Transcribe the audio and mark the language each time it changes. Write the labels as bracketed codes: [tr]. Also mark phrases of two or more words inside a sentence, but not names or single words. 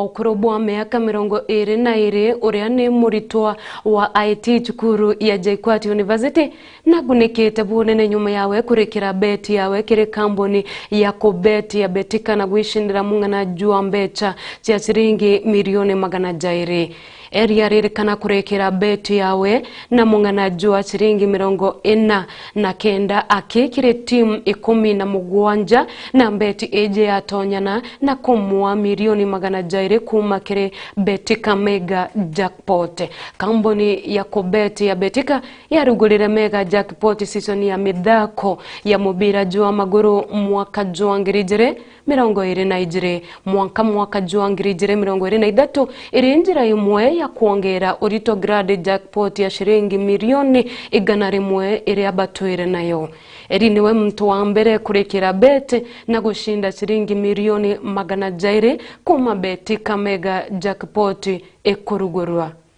[mer] ukorobo wa miaka 22 uria ni muritwa wa IT chukuru ya JKUAT University na gunikite bunene nyuma yawe kurikira beti yawe kiri kamboni ya kubeti ya betika na gwishindira mungana jua mbecha cia shiringi milioni 200 area ririkana kurekera beti yawe na mungana jua shiringi 49 akikire timu 17 na beti eje ya tonyana na kumua milioni 200 kuma kire betika mega jackpot kamboni ya kubeti ya betika yarugulire mega jackpot season ya midako ya mubira jua maguru mwaka jua ngirijire 22 mwaka jua ngirijire 23 irinjira imwe ya kuongera orito grade jackpot ya shiringi milioni 100 iri abatwire nayo eri niwe mtu wa mbere kurekera beti na gushinda shiringi milioni 200 kuma beti kamega jackpot ekurugurwa